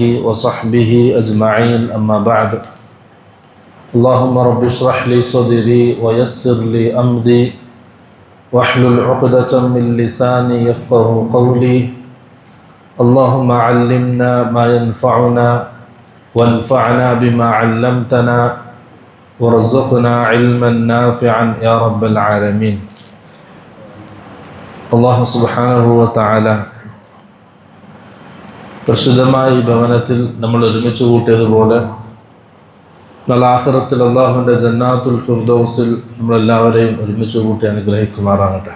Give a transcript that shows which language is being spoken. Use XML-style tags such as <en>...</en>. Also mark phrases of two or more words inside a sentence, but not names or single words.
<ar>وصحبه أجمعين أما بعد اللهم رب اشرح لي صدري ويسر لي أمري واحلل عقدة من لساني يفقه قولي اللهم علمنا ما ينفعنا وانفعنا بما علمتنا ورزقنا علما نافعا يا رب العالمين.</ar> <ml>അല്ലാഹു</ml> <ar>سبحانه وتعالى</ar> <ml>പരിശുദ്ധമായ ഈ ഭവനത്തിൽ നമ്മൾ ഒരുമിച്ച് കൂട്ടിയതുപോലെ നാളെ ആഖിറത്തിൽ അല്ലാഹുവിൻ്റെ ജന്നാത്തുൽ ഫിർദൗസിൽ നമ്മളെല്ലാവരെയും ഒരുമിച്ച് കൂട്ടി അനുഗ്രഹിക്കുമാറാകട്ടെ.</ml>